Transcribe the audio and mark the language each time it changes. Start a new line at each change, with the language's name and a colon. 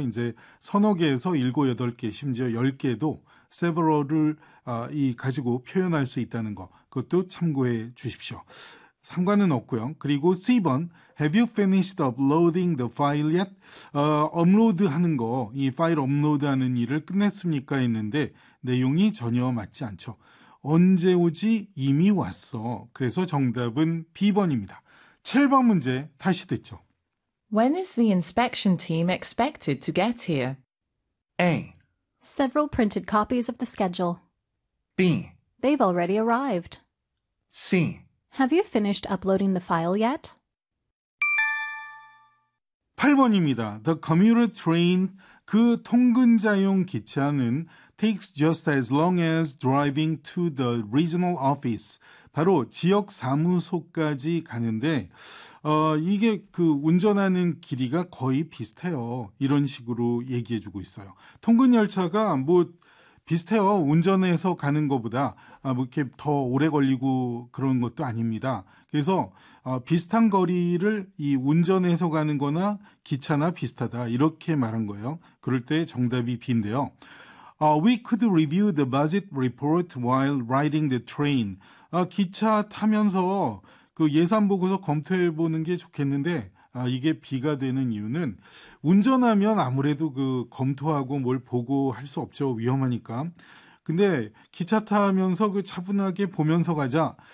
Korean: 이제 서너 개에서 일곱, 여덟 개, 심지어 열 개도 several을 가지고 표현할 수 있다는 거, 그것도 참고해 주십시오. 상관은 없고요. 그리고 C번,
English: Have you finished uploading the file yet?
Korean: 업로드 하는 거, 이 파일 업로드 하는 일을 끝냈습니까? 했는데 내용이 전혀 맞지 않죠. 언제 오지? 이미 왔어. 그래서 정답은 B번입니다. 7번 문제 다시 듣죠.
English: When is the inspection team expected to get here? A. Several printed copies of the schedule. B. They've already arrived. C. Have you finished uploading the file yet?
Korean: 8번입니다.
English: The commuter train,
Korean: 그 통근자용 기차는
English: takes just as long as driving to the regional office.
Korean: 바로 지역 사무소까지 가는데, 이게 그 운전하는 길이가 거의 비슷해요. 이런 식으로 얘기해주고 있어요. 통근열차가 뭐 비슷해요. 운전해서 가는 것보다 뭐 이렇게 더 오래 걸리고 그런 것도 아닙니다. 그래서 비슷한 거리를 이 운전해서 가는 거나 기차나 비슷하다 이렇게 말한 거예요. 그럴 때 정답이 B인데요.
English: We could review the budget report while riding the train.
Korean: 기차 타면서 그 예산 보고서 검토해 보는 게 좋겠는데, 이게 B가 되는 이유는 운전하면 아무래도 그 검토하고 뭘 보고 할수 없죠. 위험하니까. 근데 기차 타면서 그 차분하게 보면서 가자.